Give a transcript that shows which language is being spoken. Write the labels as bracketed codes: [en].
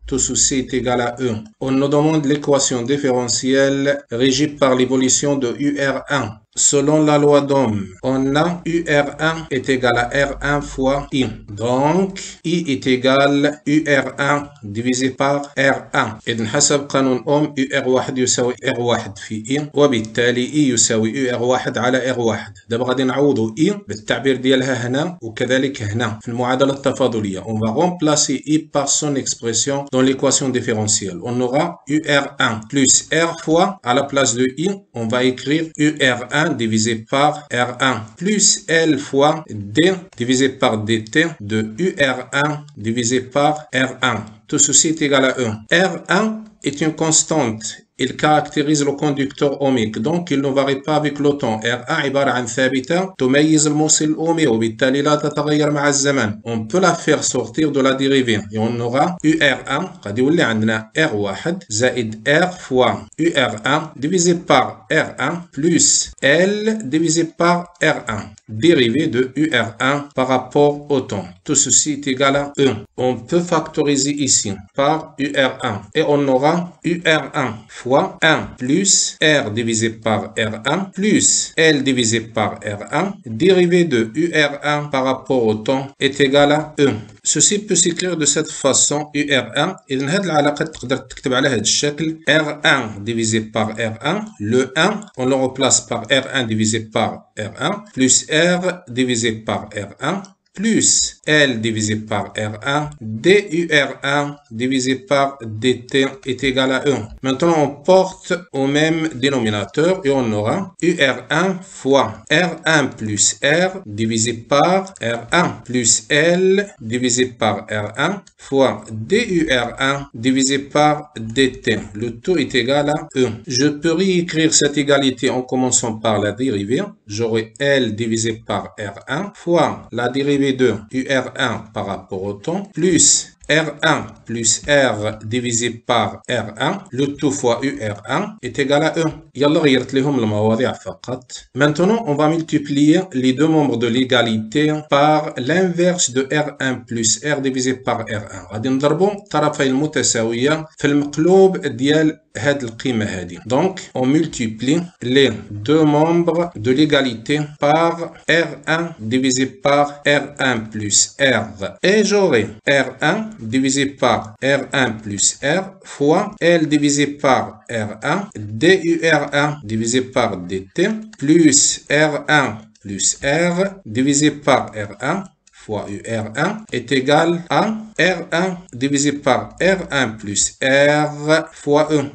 [fr] Tout ceci est égal à E. On nous demande l'équation différentielle régie par l'évolution de UR1. Selon la loi d'Ohm, on a UR1 est égal à R1 fois I. Donc, I est égal UR1 divisé par R1. [ar] إذن حسب قانون أوم UR1 يساوي R1 في I وبالتالي I يساوي UR1 على R1. دابا غادي نعوضوا I بالتعبير ديالها هنا وكذلك هنا في المعادلة التفاضلية. [fr] On va remplacer I par son expression dans l'équation différentielle. On aura UR1 plus R fois à la place de I, on va écrire UR1 divisé par R1 plus L fois D divisé par DT de UR1 divisé par R1. Tout ceci est égal à E. R1 est une constante. Il caractérise le conducteur ohmique, donc il ne varie pas avec le temps. [ar] R1 عبارة عن ثابتة تميز الموصل الأومي وبالتالي لا تتغير مع الزمن. [fr] On peut la faire sortir de la dérivée et on aura UR1 [ar] غادي يولي عندنا R1 زائد R [fr] fois UR1 divisé par R1 plus L divisé par R1. dérivée de UR1 par rapport au temps. Tout ceci est égal à E. On peut factoriser ici par UR1 et on aura UR1 fois 1 plus R divisé par R1 plus L divisé par R1 dérivé de UR1 par rapport au temps est égal à E. Ceci peut s'écrire de cette façon UR1. [ar] إذن هذه العلاقة تقدر تكتب على هذا الشكل [fr] R1 divisé par R1. Le 1 on le remplace par R1 divisé par R1 plus R divisé par R1 plus L divisé par R1, DUR1 divisé par DT est égal à 1. Maintenant, on porte au même dénominateur et on aura UR1 fois R1 plus R divisé par R1 plus L divisé par R1 fois DUR1 divisé par DT. Le tout est égal à E. Je peux réécrire cette égalité en commençant par la dérivée. J'aurai L divisé par R1 fois la dérivée de UR1 par rapport au temps plus R1 plus R divisé par R1 le tout fois UR1 est égal à E. [ar] يلا غيرت لهم المواضيع فقط. [fr] Maintenant, on va multiplier les deux membres de l'égalité par l'inverse de R1 plus R divisé par R1. [ar] غادي نضربوا الطرفين المتساوية في المقلوب ديال هاد القيمة هادي. [fr] Donc, on multiplie les deux membres de l'égalité par R1 divisé par R1 plus R. Et j'aurai R1 divisé par R1 plus R fois L divisé par R1 DUR1 divisé par DT plus R1 plus R divisé par R1 fois UR1 est égal à R1 divisé par R1 plus R fois E.